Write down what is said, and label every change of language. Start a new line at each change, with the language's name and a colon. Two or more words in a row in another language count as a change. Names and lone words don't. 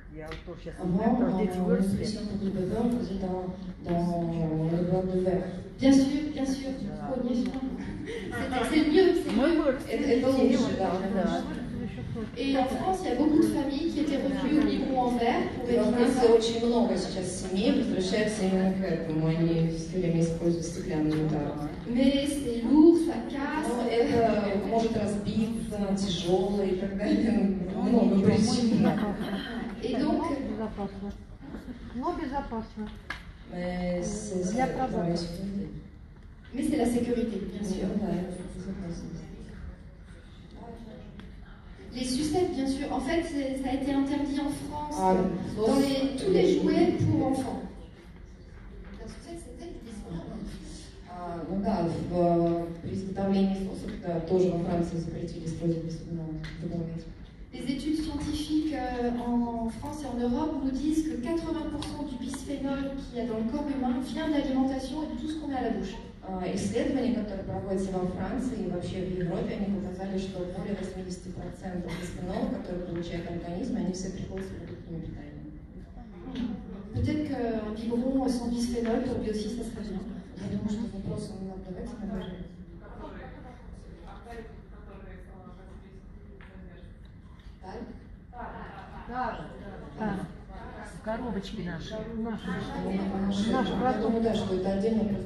Russian: Я вот тоже сейчас не знаю,
French: Avant,
Russian: потому что дети выросли.
French: on faisait dans les boîtes de verre. Bien sûr, bien sûr. Oh, bien sûr. C'est mieux, c'est
Russian: Мы
French: mieux.
Russian: выросли. Это лучше, да. Да.
French: Et en France, il y a beaucoup de familles qui étaient revenues au biberon en verre pour
Russian: Во
French: éviter
Russian: Франции
French: ça.
Russian: очень много сейчас семей возвращаются именно к этому. Они все время используют стеклянную тару.
French: Mais c'est lourd, ça casse.
Russian: Но это может разбиться, тяжело и так далее. Много ничего, причин.
French: Et donc,
Russian: Безопасно. Но безопасно. Для
French: mais c'est la sécurité, bien sûr. Les sucettes, bien sûr. En fait, ça a été interdit en France dans tous les jouets pour enfants. La sucette, c'était du bisphénol.
Russian: Ну да, при изготовлении соусов тоже во Франции запретили использовать бисфенол.
French: Les études scientifiques en France et en Europe nous disent que 80% du bisphénol qu'il y a dans le corps humain vient de l'alimentation et de tout ce qu'on met à la bouche.
Russian: Исследования, которые проводятся во Франции и вообще в Европе, они показали, что более 80% бисфенола, которые получает организм, они все приходят с продуктами питания.
French: Peut-être qu'un biberon sans bisphénol, pour lui aussi, ça serait bien.
Russian: Я думаю, что вопрос он давайте наверное. Да. Коробочки наши. Наш Я продукт. думаю, да, что это отдельный вопрос.